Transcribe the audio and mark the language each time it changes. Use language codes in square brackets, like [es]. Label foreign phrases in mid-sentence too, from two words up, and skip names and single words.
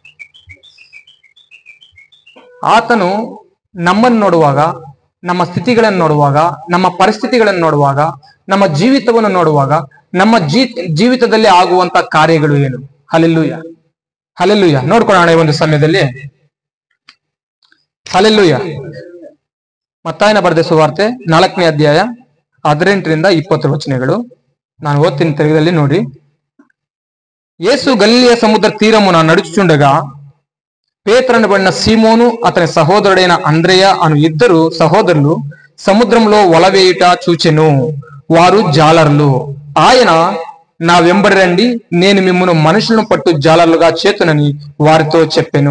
[kn] ಆತನು ನಮ್ಮನ್ನು ನೋಡುವಾಗ, ನಮ್ಮ ಸ್ಥಿತಿಗಳನ್ನು ನೋಡುವಾಗ, ನಮ್ಮ ಪರಿಸ್ಥಿತಿಗಳನ್ನು ನೋಡುವಾಗ, ನಮ್ಮ ಜೀವಿತವನ್ನು ನೋಡುವಾಗ, ನಮ್ಮ ಜೀವಿತದಲ್ಲಿ ಆಗುವಂತ ಕಾರ್ಯಗಳು ಏನು? ಹಲ್ಲೆಲೂಯ. ಹಲ್ಲೆಲೂಯ. ನೋಡ್ಕೊಳ್ಳೋಣ ಈ ಒಂದು ಸಮಯದಲ್ಲಿ. ಹಲ್ಲೆಲೂಯ. ಮತ್ತಾಯನ ಬರೆದ ಸುವಾರ್ತೆ 4ನೇ ಅಧ್ಯಾಯ 18ರಿಂದ 20 ವಚನಗಳು ನಾನು ಓದ್ತೀನಿ, ತೆರೆದಲ್ಲಿ ನೋಡಿ. [te] యేసు గలిలయ సముద్ర తీరమున నడుచుచుండగా పేతురనబడిన సీమోను అతని సహోదరుడైన అంద్రెయ అను ఇద్దరు సహోదరులు సముద్రంలో వలవేయుట చూచెను. వారు జాలర్లు. ఆయన, నా వెంబడి రండి, నేను మిమ్మును మనుషులను పట్టు జాలర్లుగా చేతునని వారితో చెప్పెను.